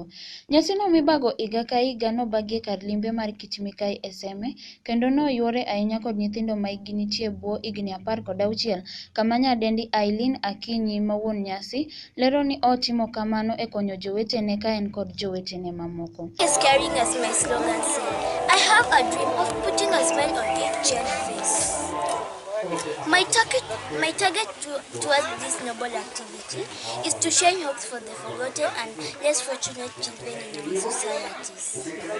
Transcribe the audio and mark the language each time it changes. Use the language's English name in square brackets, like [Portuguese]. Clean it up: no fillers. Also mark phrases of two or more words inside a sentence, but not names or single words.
[Luo (Kenya and Tanzania)] Nyasino mibago higa ka higa nobagie kar limbe mar Kit Mikayi e seme, kendo noyuore ahinya kod nyithindo ma hikgi nitie bwo higni 16, kama nyadendi Aileen Akinyi ma wuon Nyasi lero ni otimo kamano e konyo jowetene ka en kod jowetene mamoko. [English] I have a dream of putting a smile on each young face. My target towards this noble activity is to shine hopes for the forgotten and less fortunate children in our societies.